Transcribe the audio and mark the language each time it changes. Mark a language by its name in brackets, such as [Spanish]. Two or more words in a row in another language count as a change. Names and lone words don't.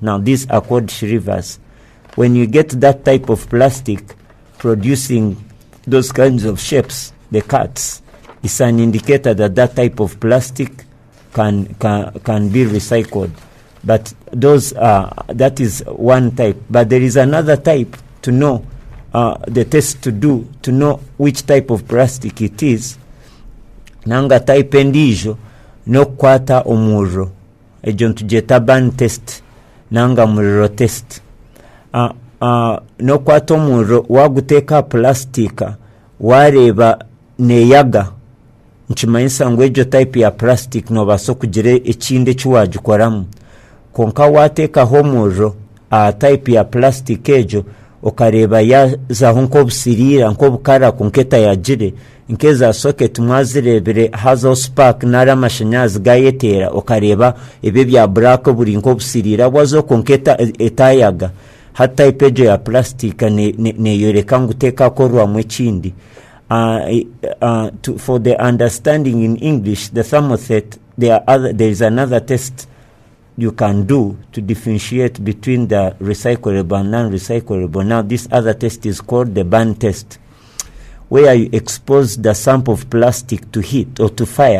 [English] Now these are called shrivers. When you get that type of plastic producing those kinds of shapes, the cuts, it's an indicator that that type of plastic can be recycled. But those that is one type. But there is another type to know the test to do to know which type of plastic it is. [Nyankole] Nanga type endijo no kwata omuro ejo ntujeta ban test nanga muriro test. No kwata omuro waguteka plastika wareba neyaga nchimanyisa ngo ejo type ya plastic no baso kugire ekinde kiwagikoramu konka wateka homuro type ya plastic ejo okareba yaza nko busirira nko bukara konketa yagire nkeza socket mwazirebere hazo spark nara amashanyazi gayetera okareba ebe bya black buri nko busirira wazo konketa etayaga hata ipejo ya plastic ne yoreka nguteka korwa mwechindi. [English] For the understanding in English, the thermoset, there is another test you can do to differentiate between the recyclable and non-recyclable. Now this other test is called the burn test, where you expose the sample of plastic to heat or to fire.